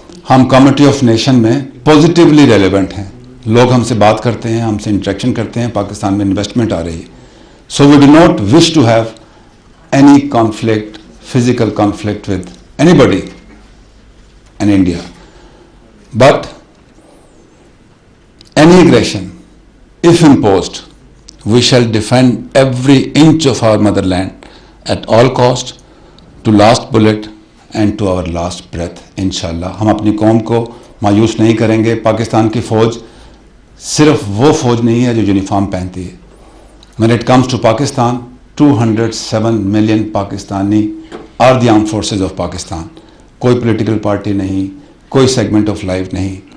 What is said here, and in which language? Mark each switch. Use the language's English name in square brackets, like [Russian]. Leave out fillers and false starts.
[Urdu] ہم community of nation میں positively relevant ہیں. لوگ ہم سے بات کرتے ہیں, ہم سے انٹریکشن کرتے ہیں, پاکستان میں انویسٹمنٹ آ رہی ہے. [English] So we do not wish to have any conflict, physical conflict with anybody in India. But any aggression, if imposed, we shall defend every inch of our motherland at all cost, to last bullet and to our last breath. [Urdu] انشاءاللہ ہم اپنی قوم کو مایوس نہیں کریں گے. پاکستان کی فوج صرف وہ فوج نہیں ہے جو یونیفارم پہنتی ہے. [English] When it comes to Pakistan, 207 million Pakistani are the armed forces of Pakistan. [Urdu] کوئی پولیٹیکل پارٹی نہیں, کوئی سیگمنٹ آف لائف نہیں.